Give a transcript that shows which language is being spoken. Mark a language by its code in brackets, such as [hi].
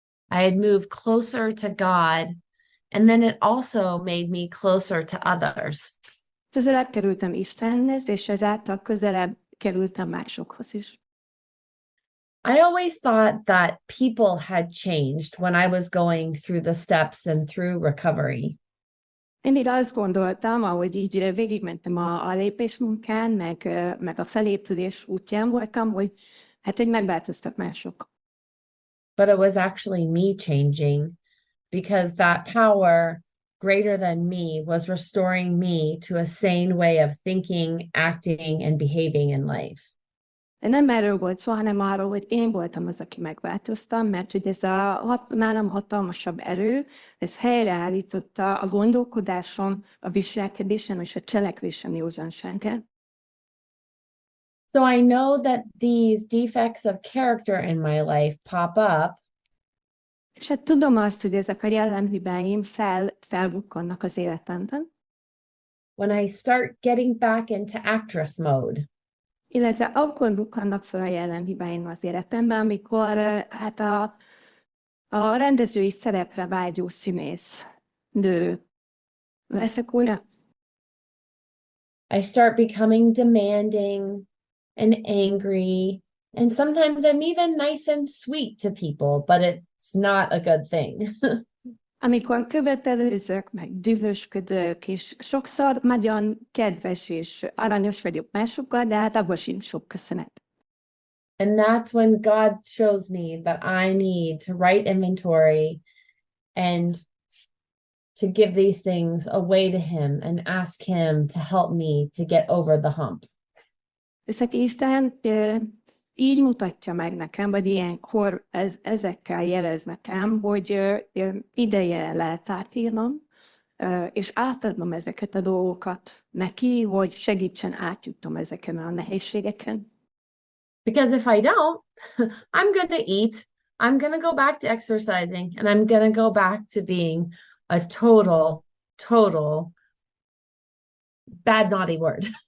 [en] I had moved closer to God, and then it also made me closer to others. [hu] Közelebb kerültem Istenhez, és ezáltal közelebb kerültem másokhoz is. [en] I always thought that people had changed when I was going through the steps and through recovery. [hu] Én azt gondoltam, ahogy így végigmentem a lépésmunkán, meg a felépülés útján voltam, hogy hogy megváltoztak mások. [en] But it was actually me changing, because that power greater than me was restoring me to a sane way of thinking, acting, and behaving in life. [hu] De nem erről volt szó, hanem arról, hogy én voltam az, aki megváltoztam, mert hogy ez nálam hatalmasabb erő, ez helyreállította a gondolkodáson, a viselkedésen és a cselekvésen józanságát. [en] So I know that these defects of character in my life pop up. [hu] És hát tudom azt, hogy ezek a jellemhibáim felbukkannak az életemben. [en] When I start getting back into actress mode. [hu] Illetve akkor bukkannak fel a jellemhibáim az életemben, amikor hát a rendezői szerepre vágyó színész nő leszek újra. [en] I start becoming demanding and angry, and sometimes I'm even nice and sweet to people, but it's not a good thing. [hu] Amikor követelőzök, meg dühösködök, és sokszor nagyon kedves és aranyos vagyok másokkal, de hát abban sincs sok köszönet. [en] And that's when God shows me that I need to write inventory and to give these things away to Him and ask Him to help me to get over the hump. [hu] És Isten így mutatja meg nekem, vagy ilyenkor ezekkel jelez nekem, hogy ideje lehet átírnom, és átadnom ezeket a dolgokat neki, hogy segítsen átjutnom ezeken a nehézségeken. [en] Because if I don't, I'm going to eat, I'm going to go back to exercising, and I'm going to go back to being a total bad, naughty word.